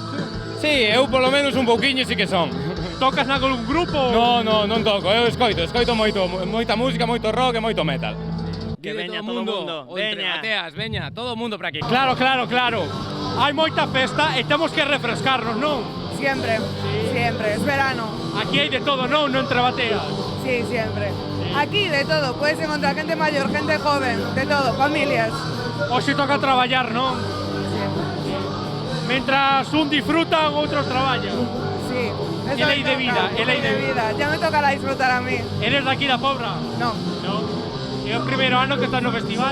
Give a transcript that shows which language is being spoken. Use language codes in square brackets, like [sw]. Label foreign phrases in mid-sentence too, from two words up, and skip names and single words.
[gl] Sí, eu polo menos un pouquiño sí que son. Tocas nalgún grupo? Non toco, eu escoito moita música, moito rock e moito metal. Que veña todo o mundo, veña. Bateas, veña, todo o mundo para aquí. Claro. Hai moita festa e temos que refrescarnos, non? [es] Siempre, siempre, es verano. [gl] Aquí hai de todo, non? No Entre Bateas. [es] Sí, siempre. Aquí de todo, puedes encontrar gente mayor, gente joven, de todo, familias. [gl] Hoxe toca traballar, non? Mentras un disfrutan, outros traballan. Sí. É lei de vida, é lei de vida. [es] Ya me tocará disfrutar a mí. [gl] Eres daqui da Pobra? [es] No. [gl] É o primeiro ano que estás no festival?